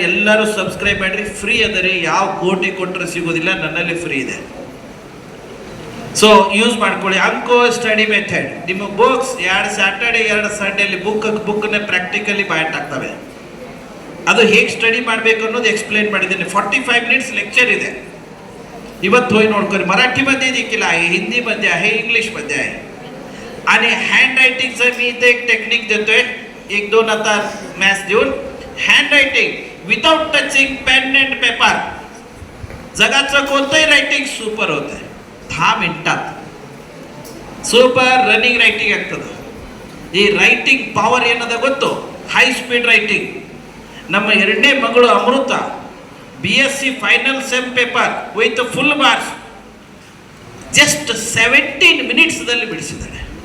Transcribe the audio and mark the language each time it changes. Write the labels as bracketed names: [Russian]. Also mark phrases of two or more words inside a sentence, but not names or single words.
[Kannada] ಎಲ್ಲರೂ ಸಬ್ಸ್ಕ್ರೈಬ್ ಮಾಡಿರಿ, ಫ್ರೀ ಅದರಿ, ಯಾವ ಕೋಟಿ ಕೊಟ್ಟರೆ ಸಿಗೋದಿಲ್ಲ, ನನ್ನಲ್ಲಿ ಫ್ರೀ ಇದೆ. [English] so use [Kannada] ಮಾಡ್ಕೊಳ್ಳಿ ಅಂಕು [English] study method. [Kannada] ನಿಮ್ಮ ಬುಕ್ಸ್ 2 ಸ್ಯಾಟರ್ಡೆ 2 ಸಂಡೇಲಿ ಬುಕ್ನೇ ಪ್ರಾಕ್ಟಿಕಲಿ ಬೈಟ್ ಆಗ್ತವೆ. ಅದು ಹೇಗೆ ಸ್ಟಡಿ ಮಾಡಬೇಕು ಅನ್ನೋದು ಎಕ್ಸ್ಪ್ಲೇನ್ ಮಾಡಿದ್ದೇನೆ. 45 [English] minutes lecture [Kannada] ಇದೆ. [Marathi] ಇವತ್ತು होई नोडकर मराठी मध्ये देखील आहे, हिंदी मध्ये आहे, इंग्लिश मध्ये आहे. आणि [English] hand writing [Marathi] मी इथे एक टेक्निक देतोय, 1-2 आता मॅथ्स देऊन. [English] hand writing without touching pen and paper, [Marathi] जगाचं कोणतंही रायटिंग सूपर होतंय 10 मिनिटात. [English] super running writing [Kannada] ಆಗ್ತದೆ. ಈ [English] writing power [Kannada] ಏನದ ಗೊತ್ತು? [English] high speed writing. [Kannada] ನಮ್ಮ 2ನೇ ಮಗಳು ಅಮೃತ BSc [English] final sem paper with full marks just [Kannada] 17 ಮಿನಿಟ್ಸ್ದಲ್ಲಿ ಬಿಡಿಸಿದ್ದಾರೆ.